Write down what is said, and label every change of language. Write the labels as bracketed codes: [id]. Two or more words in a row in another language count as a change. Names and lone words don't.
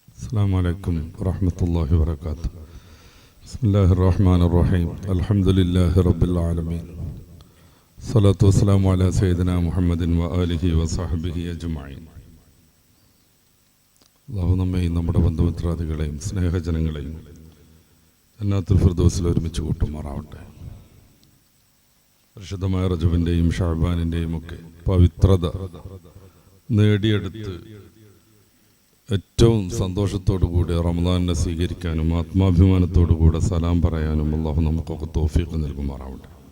[ar] السلام عليكم ورحمة الله وبركاته. بسم الله الرحمن الرحيم. الحمد لله رب العالمين. الصلاة والسلام على سيدنا محمد وآله وصحبه أجمعين. [ml] അല്ലാഹു നമ്മയും നമ്മുടെ ബന്ധുമിത്രാദികളെയും സ്നേഹജനങ്ങളെയും ജന്നാത്തുൽ ഫിർദൗസിൽ ഒരുമിച്ച് കൂട്ടുമാറാവട്ടെ. പരിശുദ്ധമായ റജബിൻ്റെയും ഷഅബാനിൻ്റെയും ഒക്കെ പവിത്രത നേടിയെടുത്ത് ഏറ്റവും സന്തോഷത്തോടുകൂടി റമദാനിനെ സ്വീകരിക്കാനും ആത്മാഭിമാനത്തോടുകൂടെ സലാം പറയാനും അല്ലാഹു നമുക്കൊക്കെ തൗഫീഖ് നൽകുമാറാവട്ടെ.